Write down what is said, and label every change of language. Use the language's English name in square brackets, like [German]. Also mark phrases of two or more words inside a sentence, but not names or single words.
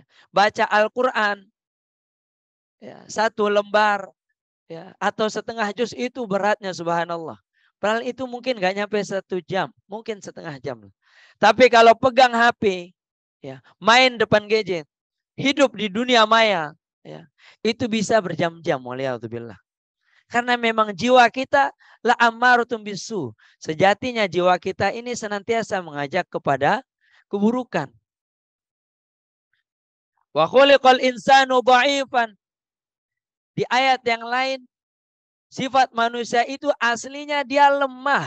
[Indonesian] Baca Al-Quran, ya, satu lembar, ya, atau setengah juz itu beratnya subhanallah. Padahal itu mungkin gak nyampe 1 jam, mungkin setengah jam. Tapi kalau pegang HP, ya, main depan gadget, hidup di dunia maya, ya, itu bisa berjam-jam. Waliyadzubillah. Karena memang jiwa kita [Arabic] لأمارة بالسوء. [Indonesian] Sejatinya jiwa kita ini senantiasa mengajak kepada keburukan. [Arabic] وخلق الإنسان ضعيفا. [Indonesian] Di ayat yang lain, sifat manusia itu aslinya dia lemah.